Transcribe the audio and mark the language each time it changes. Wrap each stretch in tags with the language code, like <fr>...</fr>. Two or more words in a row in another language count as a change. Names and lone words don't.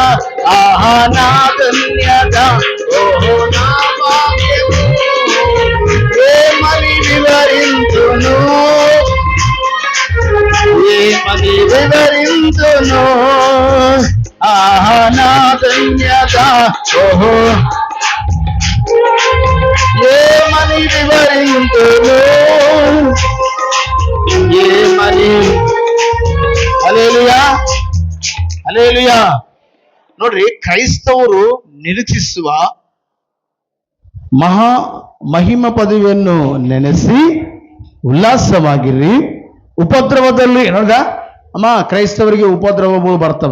<te>ఆహా నా ధన్యత, ఓహో నా భాగ్యము ఏమని వివరించును, ఏమని వివరించును, ఆహా నా ధన్యత, ఓహో ఏమని వివరించును, ఏమని.</te> <kn>హల్లెಲೂಯಾ, ಹಲ್ಲೆಲೂಯಾ. ನೋಡ್ರಿ, ಕ್ರೈಸ್ತವರು ನಿರೀಕ್ಷಿಸುವ ಮಹಿಮ ಪದವಿಯನ್ನು ನೆನೆಸಿ ಉಲ್ಲಾಸವಾಗಿರ್ರಿ. ಉಪದ್ರವದಲ್ಲಿ ನೋಡ ಅಮ್ಮ, ಕ್ರೈಸ್ತವರಿಗೆ ಉಪದ್ರವಗಳು ಬರ್ತವೆ.</kn>